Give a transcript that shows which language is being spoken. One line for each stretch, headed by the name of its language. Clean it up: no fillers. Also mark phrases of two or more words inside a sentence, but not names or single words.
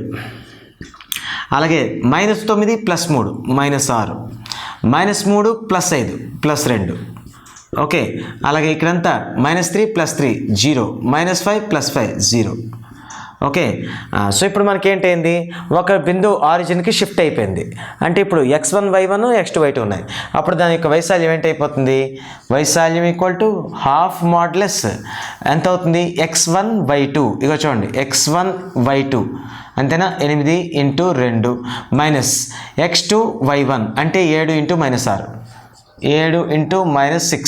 Telugu: అలాగే -9 + 3 -6. -3 + 5 +2. ఓకే, అలాగే ఇక్కడంతా -3 + 3 0. -5 + 5 0.
English: okay, so
Telugu: ఇప్పుడు మనకేంటైంది ఒక బిందువు
English: origin-ki shift
Telugu: అయిపోయింది. అంటే ఇప్పుడు x1 y1 x2 y2 ఉన్నాయి. అప్పుడు దాని యొక్క వైశాల్యం ఏంటైపోతుంది వైశాల్యం ½ మాడ్యులస్ ఎంత అవుతుంది x1 y2. ఇగో చూడండి x1 y2 అంతేనా 8 × 2 మైనస్ x2 y1 అంటే 7 × -6 7 × -6.